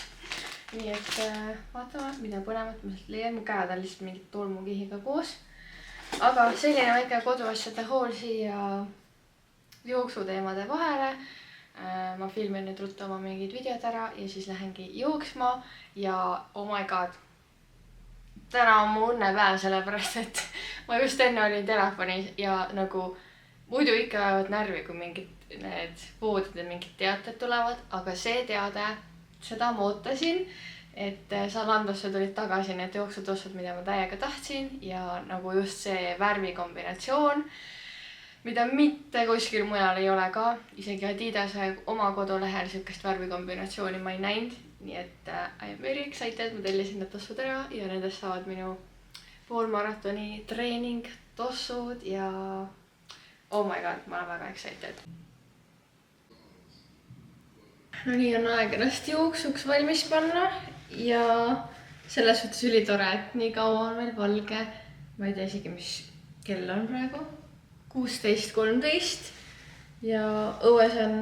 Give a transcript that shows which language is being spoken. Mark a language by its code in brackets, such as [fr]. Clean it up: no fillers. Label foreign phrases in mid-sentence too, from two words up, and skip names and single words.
[et] Nii et vaatame, mida põnevat ma sealt leian. Mu käed on lihtsalt mingit tolmukihiga koos. Aga selline väike koduasjade hool siia jooksuteemade vahele. Ma filmin nüüd ruttu oma mingid videod ära ja siis lähengi jooksma ja [en] oh my god. [et] Täna on mu õnnepäev, sellepärast, et ma just enne olin telefonis ja nagu muidu ikka ajavad närvi, kui mingid need poodide mingid teated tulevad, aga see teade, seda ma ootasin, et Zalandosse tulid tagasi need jooksutossud, mida ma täiega tahtsin ja nagu just see värvikombinatsioon, mida mitte kuskil mujal ei ole ka, isegi Adidase oma kodulehel sükest värvikombinatsiooni ma ei näinud. Nii et [en] I am very excited, [et] ma tellisin need tossud ära ja nendest saavad minu poolmaratoni treening tossud ja [en] oh my god, [et] ma olen väga excited. No nii on aeg ennast jooksuks valmis panna ja selles suhtes ülitore, et nii kaua on veel valge. Ma ei tea isegi, mis kell on praegu. 16:13 ja õues on...